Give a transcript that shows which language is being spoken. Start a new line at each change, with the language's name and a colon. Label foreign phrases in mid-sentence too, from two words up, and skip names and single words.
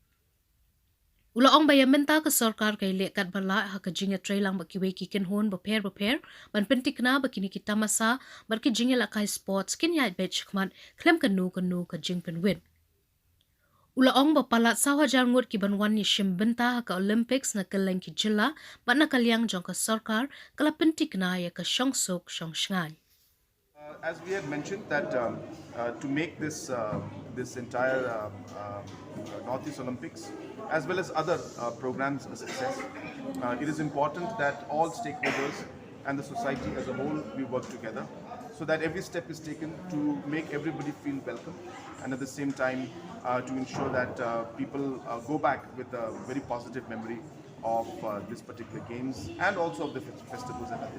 Khasi: Ulaong baya menta ka sarkar kay lekat bala ha ka Ïatrei lang bakiwe ki Kynhun Bapher ban pentik na bakini ki Tamasa bar ki jinga la kai sports kin ya bet khman klem kanu ka jing Pynwit. Ulaong ba palat sawa jangut ki banwan ni shim benta ha ka Olympics na kaleng ki jila bat na kalyang jong ka sarkar kala pentik na ya ka shongsuk shong shngai.
English: As we had mentioned that to make this entire Northeast Olympics as well as other programs a success, it is important that all stakeholders and the society as a whole we work together so that every step is taken to make everybody feel welcome and at the same time to ensure that people go back with a very positive memory of this particular games and also of the festivals that are there.